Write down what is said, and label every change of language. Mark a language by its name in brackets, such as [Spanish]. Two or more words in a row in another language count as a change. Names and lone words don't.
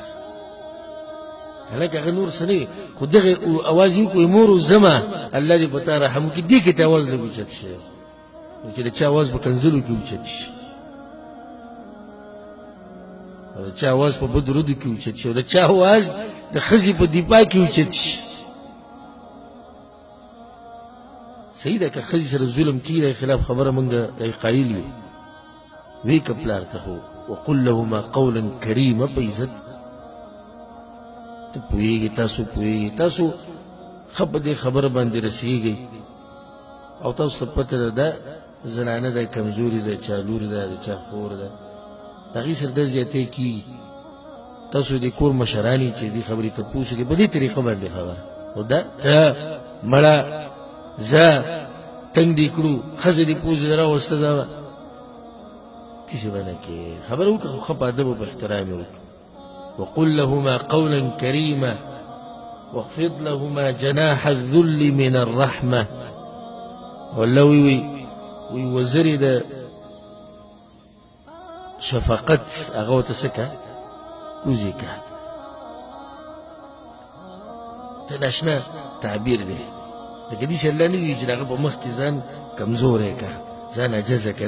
[Pashto] حالانکه هغه نور څه نه وي، خو دغه اواز یې وکړو مور زما الله دې په تا رحم وکړي، دې کې ته اواز لږ اوچت شوی چې د چا اواز په کنځلو کې اوچت شي، او د چا اواز په بدو ردو کې اوچت شي، او د چا اواز د ښځې په دفاع کې اوچت شي. صحیح ده که ښځې سره ظلم کېږي د خلاف خبره موږ قایل یو، وی که پلار ته خو [Arabic] وقل لهما قولا کریما [Pashto] په عزت. ته پوهېږې، تاسو پوهېږئ، تاسو ښه په دې خبره باندې رسېږئ او تاسو ته پته ده دا زنانه ده، کمزوري ده، چا لور ده، د چا خور ده، د هغې سره دا زیاتی کېږي. تاسو د کور مشران یې چې دې خبرې ته پوه شئ په دې طریقه باندې خبره. خو دا ته مړه زه تنګ دې کړو، ښځه دې پوزې دې راوسته ده، تاسې به نه کېږي. خبره وکړه خو ښه په ادب او په احترام یې وکړه. [Arabic] وقل لهما قولا كريما واخفض لهما جناح الذل من الرحمة. [Pashto] والله وی وزرې د شفقت هغه ورته څه که کوزې که. ته ناشنا تعبیر دی لکه داسې الله نه وي چې د هغه په مخ کې ځان کمزوری که، ځان عجزه که.